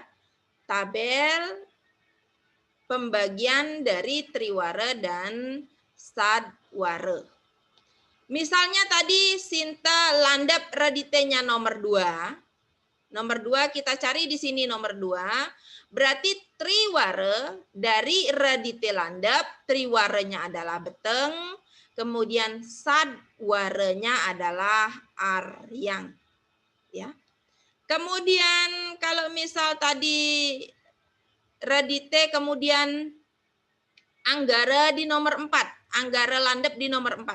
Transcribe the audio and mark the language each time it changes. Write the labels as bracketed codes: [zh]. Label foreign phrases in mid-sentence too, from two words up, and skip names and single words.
[id] Tabel pembagian dari triwara dan sadwara. Misalnya tadi Sinta landap reditenya nomor 2. Nomor 2 kita cari di sini nomor 2. Berarti triwara dari redite landap, triwaranya adalah beteng, kemudian sadwaranya adalah aryang. Ya. Kemudian kalau misal tadi redite kemudian anggara di nomor 4, anggara landap di nomor 4.